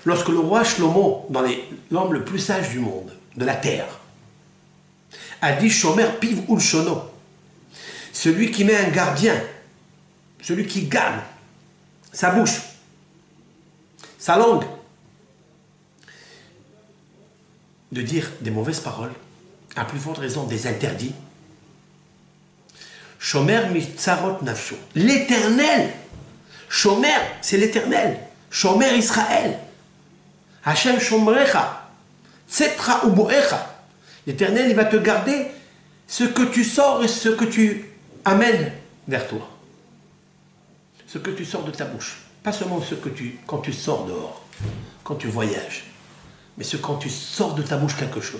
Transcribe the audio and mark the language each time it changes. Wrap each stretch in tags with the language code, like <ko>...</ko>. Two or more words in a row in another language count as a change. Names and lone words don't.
<fr>Lorsque le roi Shlomo, l'homme le plus sage du monde, de la terre, a dit</fr> <he>שומר פיו ולשונו,</he> <fr>celui qui met un gardien, celui qui garde sa bouche, sa langue, de dire des mauvaises paroles, à plus forte raison des interdits.</fr> <he>שומר מצרות נפשו.</he> <fr>L'éternel. Shomer, c'est l'éternel.</fr> <he>שומר ישראל. השם שומרך. צאתך ובואך.</he> <fr>L'éternel, il va te garder ce que tu sors et ce que tu amènes vers toi. Ce que tu sors de ta bouche. Pas seulement quand tu sors dehors, quand tu voyages, mais quand tu sors de ta bouche quelque chose.</fr>